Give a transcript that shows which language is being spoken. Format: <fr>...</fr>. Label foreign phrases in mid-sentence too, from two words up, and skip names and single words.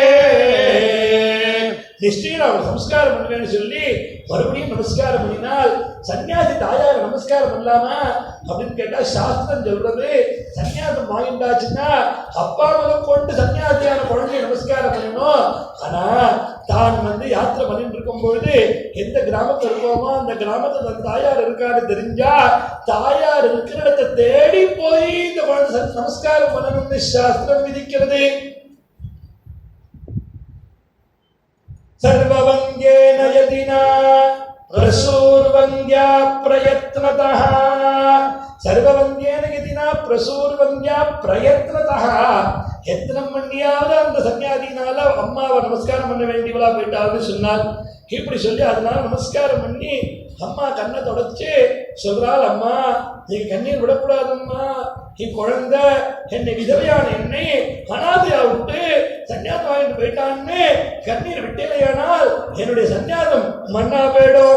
<ta>நிஷ்டையில் அவர் நமஸ்காரம் பண்ணுவேன்னு சொல்லி மறுபடியும் நமஸ்காரம் பண்ணினால் சன்னியாசி தாயார் நமஸ்காரம் பண்ணலாமா அப்படின்னு கேட்டா சாஸ்திரம் சொல்றது சன்னியாசம் வாங்கிட்டாச்சுன்னா அப்பா முதல் கொண்டு சன்னியாசியான குழந்தைய நமஸ்காரம் பண்ணணும். ஆனா தான் யாத்திரை பண்ணிட்டு இருக்கும் பொழுது எந்த கிராமத்துல இருக்கோமோ அந்த கிராமத்துல தன் தாயார் இருக்கான்னு தெரிஞ்சா தாயார் இருக்கிற இடத்தை தேடி போய் இந்த குழந்தை நமஸ்காரம் பண்ணணும்னு சாஸ்திரம் விதிக்கிறது.</ta> <sa>सर्ववंद्येन यदिना प्रसूर्वन्द्या प्रयत्नतः सर्ववंद्येन यदिना प्रसूर्वन्द्या प्रयत्नतः</sa> <ta>எத்தனம் பண்ணியாவது அந்த சன்னியாதினால அம்மாவை நமஸ்காரம் பண்ண வேண்டியவளா போயிட்டாவது சொன்னார். இப்படி சொல்லி அதனால நமஸ்காரம் பண்ணி அம்மா கண்ணை தொடச்சு சொல்றாள், அம்மா நீங்க கண்ணீர் விடக்கூடாதம்மா, குழந்தை என்னை விதவையான என்னை அனாதையா விட்டு சன்னியாசம் வாங்கிட்டு போயிட்டான்னு கண்ணீர் விட்டலையானால் என்னுடைய சன்னியாசம் மண்ணா போயிடும்.</ta>